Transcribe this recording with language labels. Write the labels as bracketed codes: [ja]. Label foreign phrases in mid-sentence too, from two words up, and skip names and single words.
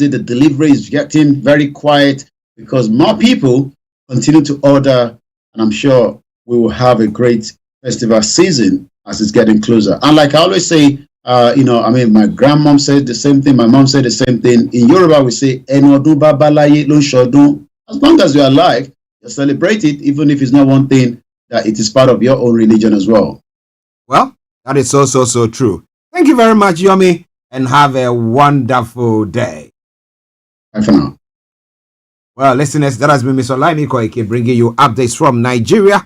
[en] The delivery is getting very quiet because more people continue to order, and I'm sure we will have a great festival season as it's getting closer. And like I always say, my grandmom said the same thing, my mom said the same thing. In Yoruba, we say, [yo] "Enodun babalaye lo shodun." [en] As long as you're alive, you celebrate it, even if it's not one thing, that it is part of your own religion as well. Well, that is so true. Thank you very much, Yomi, and have a wonderful day. Bye for now. Well, listeners, that has been Mr. Olayomi Koiki bringing you updates from Nigeria.